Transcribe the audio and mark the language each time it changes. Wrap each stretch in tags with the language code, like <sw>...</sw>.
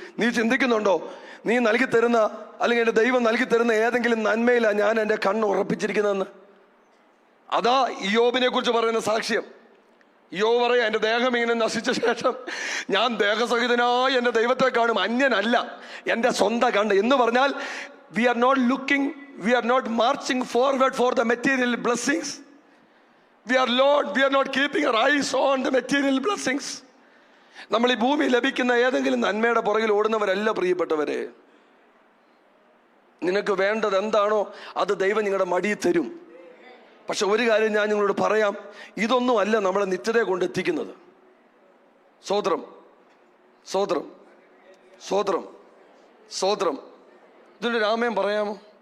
<ml>നീ ചിന്തിക്കുന്നുണ്ടോ നീ നൽകി തരുന്ന, അല്ലെങ്കിൽ എൻ്റെ ദൈവം നൽകി തരുന്ന ഏതെങ്കിലും നന്മയിലാണ് ഞാൻ എൻ്റെ കണ്ണ് ഉറപ്പിച്ചിരിക്കുന്നതെന്ന്? അതാ ഇയ്യോബിനെ കുറിച്ച് പറയുന്ന സാക്ഷ്യം. യോബ് പറയാ, എൻ്റെ ദേഹം ഇങ്ങനെ നശിച്ച ശേഷം ഞാൻ ദേഹസഹിതനായി എൻ്റെ ദൈവത്തെ കാണും, അന്യനല്ല, എൻ്റെ സ്വന്തം കണ്ട്. എന്ന് പറഞ്ഞാൽ</ml> <en>we are not marching forward for the material blessings. We are not keeping our eyes on the material blessings.</en> <ml>നമ്മൾ ഈ ഭൂമി ലഭിക്കുന്ന ഏതെങ്കിലും നന്മയുടെ പുറകിൽ ഓടുന്നവരല്ല പ്രിയപ്പെട്ടവരെ. നിനക്ക് വേണ്ടത് എന്താണോ അത് ദൈവം നിങ്ങളുടെ മടിയിൽ തരും. പക്ഷെ ഒരു കാര്യം ഞാൻ നിങ്ങളോട് പറയാം, ഇതൊന്നും അല്ല നമ്മളെ നിത്യതയെ കൊണ്ടെത്തിക്കുന്നത്. സ്തോത്രം, സ്തോത്രം, സ്തോത്രം, സ്തോത്രം. ഇതിനൊരു ആമേൻ പറയാമോ?</ml>